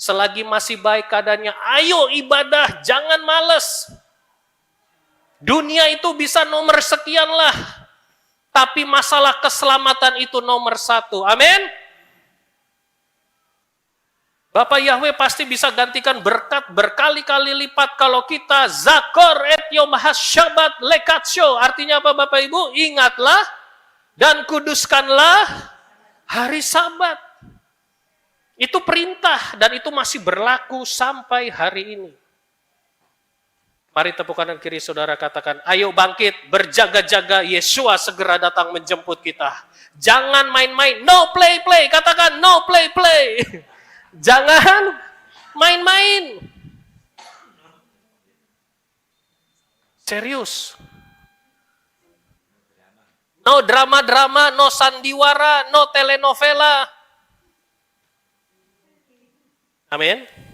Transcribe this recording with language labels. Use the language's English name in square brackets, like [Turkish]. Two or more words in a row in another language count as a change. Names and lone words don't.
[Indonesian] Selagi masih baik keadaannya, ayo ibadah, jangan males. Dunia itu bisa nomor sekian lah. Tapi masalah keselamatan itu nomor satu. Amin. Bapak Yahweh pasti bisa gantikan berkat berkali-kali lipat kalau kita [Hebrew] זכור את יום השבת לקדשו. [Indonesian] Artinya apa Bapak Ibu? Ingatlah dan kuduskanlah hari Sabat. Itu perintah dan itu masih berlaku sampai hari ini. Mari tepuk kanan kiri saudara katakan, ayo bangkit, berjaga-jaga, Yesua segera datang menjemput kita. Jangan main-main, [English] no play-play, katakan no play-play. [Indonesian] Jangan main-main. Serius. [English] No drama-drama, no sandiwara, no telenovela. [Indonesian] Amin.